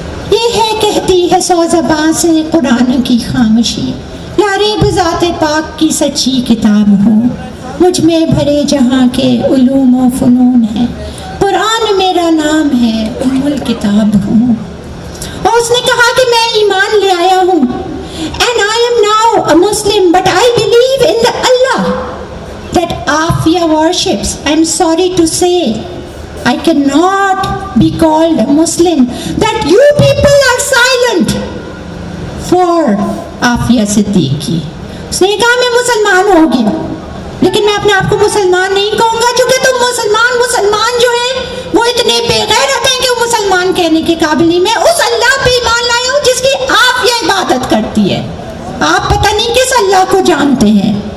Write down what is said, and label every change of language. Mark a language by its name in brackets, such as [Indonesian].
[Urdu] یہ ہے کہتی ہے 100 زبان سے قرآن کی خاموشی، لاریب ذات پاک کی سچی کتاب ہو، مجھ میں بھرے جہاں کے علوم و فنون ہے، قرآن میرا نام ہے، ام الکتاب ہوں. اور اس نے کہا کہ میں ایمان لے آیا ہوں، [English] and I am now a Muslim, but I believe in the Allah that Afia worships. I'm sorry to say I cannot be called a Muslim, that you people are silent for Afia Siddiqui. [Urdu] اس نے کہا میں مسلمان ہو گیا، لیکن میں اپنے آپ کو مسلمان نہیں کہوں گا، چونکہ تم مسلمان جو ہیں وہ اتنے بے غیرت ہیں کہ وہ مسلمان کہنے کے قابل نہیں. میں اس اللہ پہ ایمان لایا ہوں جس کی آپ یہ عبادت کرتی ہے، آپ پتہ نہیں کس اللہ کو جانتے ہیں.